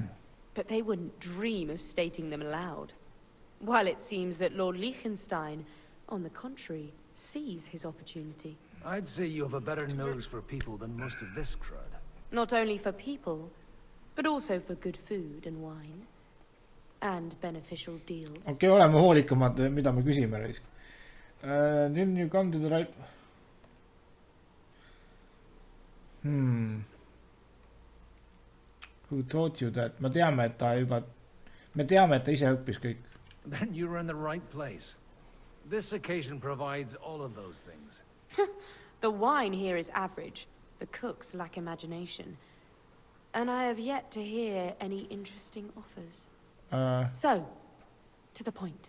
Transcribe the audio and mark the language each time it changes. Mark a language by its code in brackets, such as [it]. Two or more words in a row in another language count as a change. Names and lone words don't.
[en] But they wouldn't dream of stating them aloud. While it seems that Lord Liechtenstein, on the contrary, sees his opportunity. I'd say you have a better nose for people than most of this crowd. Not only for people, but also for good food and wine. And beneficial deals. [et] Okay, oleme hoolikamad, mida me küsime reisk. [en] Then you come to the right... Who taught you that? [et] Me teame, et ta ise õppis kõik. [en] Then you're in the right place. This occasion provides all of those things. The wine here is average. The cooks lack imagination. And I have yet to hear any interesting offers. So, to the point.